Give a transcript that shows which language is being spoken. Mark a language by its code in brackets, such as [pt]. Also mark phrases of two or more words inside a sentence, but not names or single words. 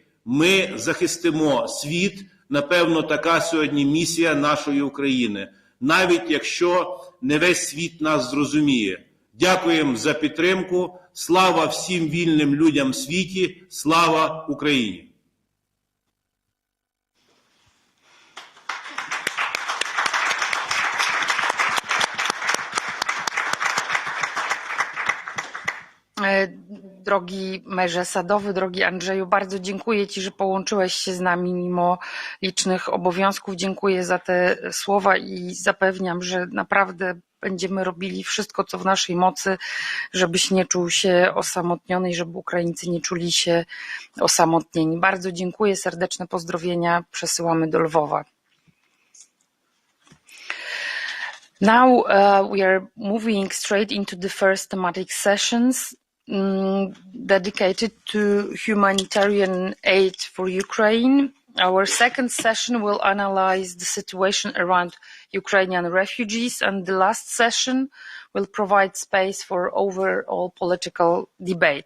[uk] Ми захистимо світ, напевно, така сьогодні місія нашої України. Навіть якщо не весь світ нас зрозуміє. Дякуємо за підтримку. Слава всім вільним людям в світі. Слава Україні! [pl] Drogi merze Sadowy, drogi Andrzeju, bardzo dziękuję Ci, że połączyłeś się z nami mimo licznych obowiązków. Dziękuję za te słowa i zapewniam, że naprawdę będziemy robili wszystko, co w naszej mocy, żebyś nie czuł się osamotniony i żeby Ukraińcy nie czuli się osamotnieni. Bardzo dziękuję, serdeczne pozdrowienia przesyłamy do Lwowa. [en] Now we are moving straight into the first thematic sessions dedicated to humanitarian aid for Ukraine. Our second session will analyze the situation around Ukrainian refugees, and the last session will provide space for overall political debate.